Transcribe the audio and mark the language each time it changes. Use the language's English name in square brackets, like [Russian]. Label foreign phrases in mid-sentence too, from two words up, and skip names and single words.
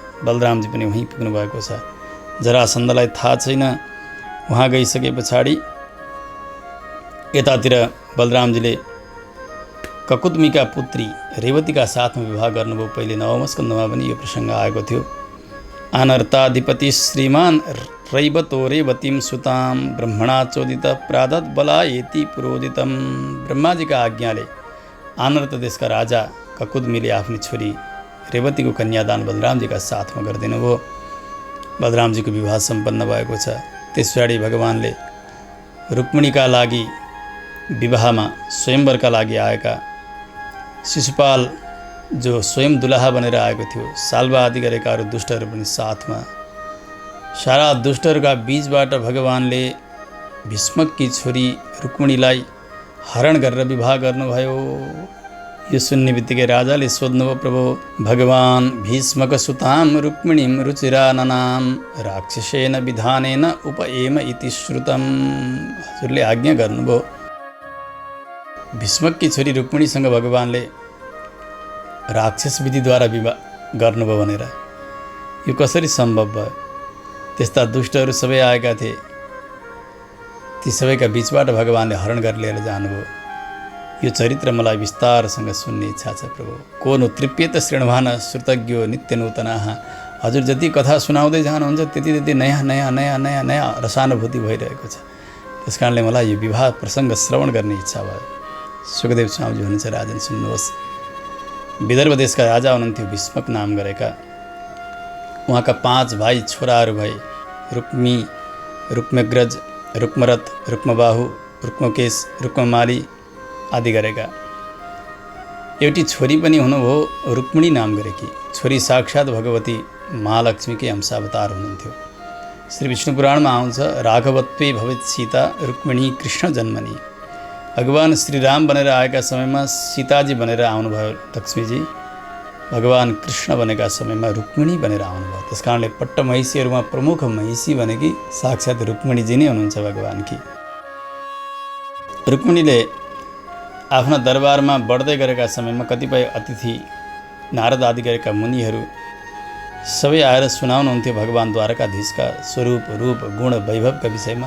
[Nepali] बलरामजी पनि वहीँ पुग्नु भएको छ। जरासन्धलाई थाहा छैन। उहाँ गइसके पछाडि यतातिर बलरामजीले ककुतमीका पुत्री रेवतीका साथमा विवाह गर्नुभयो। पहिले नवम स्कन्धमा पनि यो प्रसङ्ग आएको थियो। [Sanskrit] अनर्ताधिपति श्रीमान रैवतो रेवतीम सुताम ब्रह्मणा चोदित प्रादत बलायेति पुरोदितम। [Nepali] ब्रह्माजीका आज्ञाले आनर्त देशका राजा ककुदमीले आफ्नी छोरी रेवतीको कन्यादान बलरामजीका साथमा गरिदिनु भयो। बलरामजीको विवाह सम्पन्न भएको छ। त्यस पछाडि भगवानले रुक्मिणीका लागि विवाहमा स्वयंवरका लागि आएका शिशुपाल जो स्वयं दुलाहा बनेर आएको थियो, सालवा आदि गरेका अरू दुष्टहरू पनि साथमा। सारा दुष्टहरूका बीचबाट भगवानले भीष्मककी छोरी रुक्मिणीलाई हरण गरेर विवाह गर्नुभयो। यो सुन्ने बित्तिकै राजाले सोध्नुभयो, [Sanskrit] प्रभु भगवान् भीष्मक सुताम रुक्मिणीम रुचिराननाम राक्षसेन विधानेन उपएम इति श्रुतम। [Nepali] हजुरले आज्ञा गर्नुभयो भीष्मककी छोरी रुक्मिणीसँग भगवानले राक्षस विधिद्वारा विवाह गर्नुभयो भनेर। यो कसरी सम्भव भयो? त्यस्ता दुष्टहरू सबै आएका थिए, ती सबैका बीचबाट भगवानले हरण गरेर लिएर जानुभयो। यो चरित्र मलाई विस्तारसँग सुन्ने इच्छा छ प्रभु। [Sanskrit] को नु तृप्येत श्रृण्वान श्रुतज्ञो नित्य नूतनाः। [Nepali] हजुर जति कथा सुनाउँदै जानुहुन्छ त्यति त्यति नयाँ नयाँ नयाँ नयाँ नयाँ रसानुभूति भइरहेको छ। त्यस कारणले मलाई यो विवाह प्रसङ्ग श्रवण गर्ने इच्छा भयो। सुखदेव स्वामीजी हुनुहुन्छ, राजन सुन्नुहोस्। विदर्भ देशका राजा हुनुहुन्थ्यो भीष्मक नाम गरेका। उहाँका 5 भाइ छोराहरू भए, रुक्मी, रुक्मग्रज, रुक्मरथ, रुक्मबाहु, रुक्मकेश, रुक्ममाली आदि गरेका। एउटी छोरी पनि हुनुभयो रुक्मिणी नाम गरेकी। छोरी साक्षात् भगवती महालक्ष्मीकै अंशावतार हुनुहुन्थ्यो। श्री विष्णु पुराणमा आउँछ, [Sanskrit] राघवत्वे भवेत् सीता रुक्मिणी कृष्ण जन्मनी। [Nepali] भगवान श्रीराम बनेर आएका समयमा सीताजी बनेर आउनुभयो लक्ष्मीजी, भगवान कृष्ण बनेका समयमा रुक्मिणी बनेर आउनुभयो। त्यस कारणले पट्ट महिषीहरूमा प्रमुख महिषी भनेकी साक्षात् रुक्मिणीजी नै हुनुहुन्छ भगवानकी। रुक्मिणीले आफ्ना दरबारमा बढ्दै गरेका समयमा कतिपय अतिथि नारद आदि गरेका मुनिहरू सबै आएर सुनाउनुहुन्थ्यो भगवान द्वारकाधीशका स्वरूप, रूप, गुण, वैभवका विषयमा।